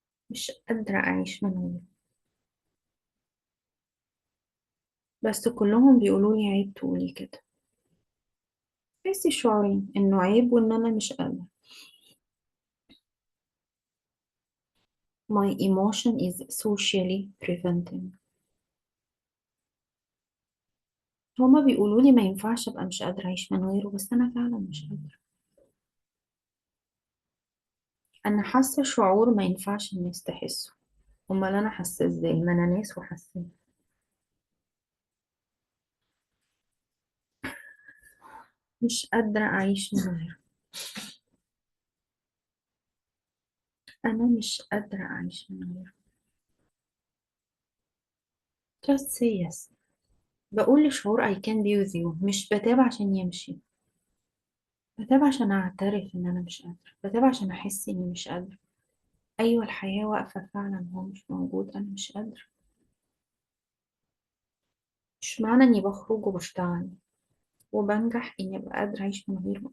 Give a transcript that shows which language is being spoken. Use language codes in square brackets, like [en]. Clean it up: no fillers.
[ar] مش قادرة اعيش من غيره، بس كلهم بيقولوا لي عيب تقولي كده. حسي الشعورين، انه عيب وان انا مش قادرة. [en] my emotion is socially preventing. [ar] هما بيقولوا لي ما ينفعش ابقى مش قادرة اعيش من غيره، بس انا فعلا مش قادرة. انا حاسة شعور ما ينفعش الناس تحسه. امال انا حاسة ازاي؟ ما انا ناس وحاسة. مش قادرة اعيش من غيره. انا مش قادرة اعيش من غيره. [en] just say yes. [ar] بقول لشعور [en] I can be with you. [ar] مش بتابع عشان يمشي، بتابع عشان أعترف إن أنا مش قادرة. بتابع عشان أحس إني مش قادرة. أيوة، الحياة واقفة فعلا، هو مش موجود، أنا مش قادرة. مش معنى إني بخرج وبشتغل وبنجح إني أبقى قادرة أعيش من غيره.